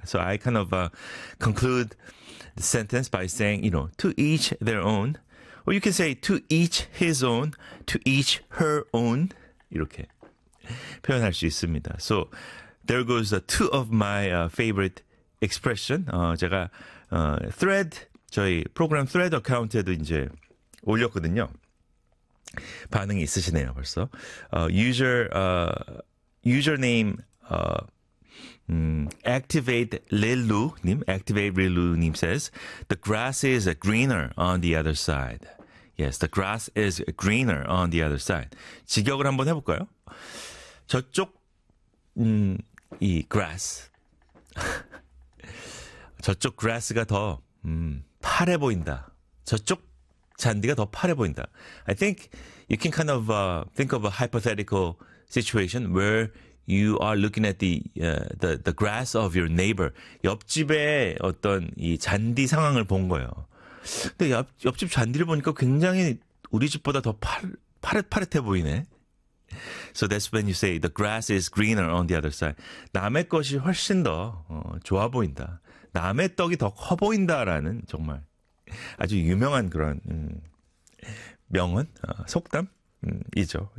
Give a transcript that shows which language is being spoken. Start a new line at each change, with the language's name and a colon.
English: So I kind of conclude the sentence by saying, you know, to each their own. Or you can say to each his own, to each her own.
Korean: 이렇게 표현할 수 있습니다.
English: So there goes two of my favorite expression.
Korean: 제가 thread, 저희 프로그램 thread 아카운트에도 이제 올렸거든요. 반응이 있으시네요, 벌써.
English: Username, activate Lilu 님, activate Lilu 님 says, the grass is greener on the other side. Yes, the grass is greener on the other side.
Korean: 직역을 한번 해볼까요? 저쪽, 이 grass. 저쪽 grass가 더, 파래 보인다. 저쪽 잔디가 더 파래 보인다.
English: I think you can kind of think of a hypothetical situation where you are looking at the grass of your neighbor.
Korean: 옆집의 어떤 이 잔디 상황을 본 거예요. 근데 옆집 잔디를 보니까 굉장히 우리 집보다 더 파릇파릇해 보이네.
English: So that's when you say the grass is greener on the other side.
Korean: 남의 것이 훨씬 더 좋아 보인다. 남의 떡이 더 커 보인다라는 정말 아주 유명한 그런 명언, 속담이죠.